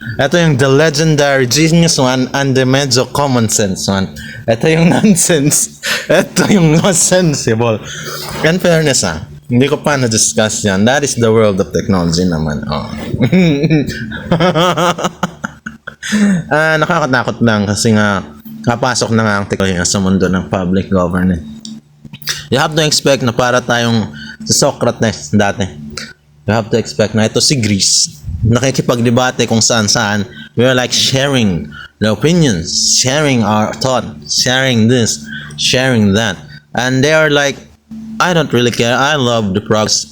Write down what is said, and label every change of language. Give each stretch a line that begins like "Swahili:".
Filipino: Ito yung
English: the legendary genius one and the medyo common sense one.
Filipino: Ito yung nonsense. Ito yung
English: not sensible. In fairness
Filipino: hindi ko pa na-discuss yan.
English: That is the world of technology naman.
Filipino: Nakakatakot lang kasi nga kapasok na nga ang teknolohiya sa mundo ng public government.
English: You have to expect
Filipino: na para tayong si Socrates dati.
English: You have to expect
Filipino: na ito si Greece. Nakikipagdebate kung saan-saan.
English: We are like sharing the opinions, sharing our thought, sharing this, sharing that. And they are like, I don't really care. I love the progress.